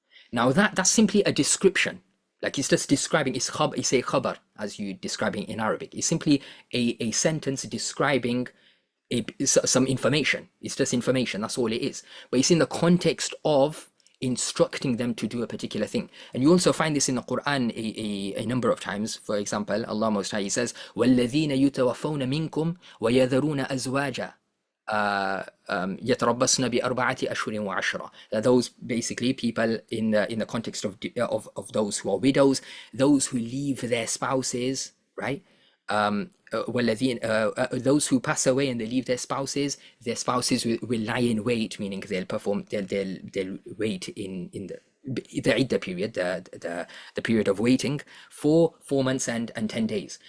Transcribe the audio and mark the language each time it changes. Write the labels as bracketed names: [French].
[English] Now that's simply a description. Like, it's just describing, it's a khabar, as you describing in Arabic. It's simply a sentence describing some information. It's just information, that's all it is. But it's in the context of instructing them to do a particular thing. And you also find this in the Quran a number of times. For example, Allah Most High says, [Arabic] وَالَّذِينَ يُتَوَفَّوْنَ مِنْكُمْ وَيَذَرُونَ أَزْوَاجًا يَتَرَبَّصْنَ بِأَرْبَعَةِ أَشْهُرٍ وَعَشْرًا. [English] Those basically people in the context of those who are widows, those who leave their spouses, right? Those who pass away and they leave their spouses will lie in wait, meaning they'll wait in the idda period, the period of waiting, for 4 months and 10 days.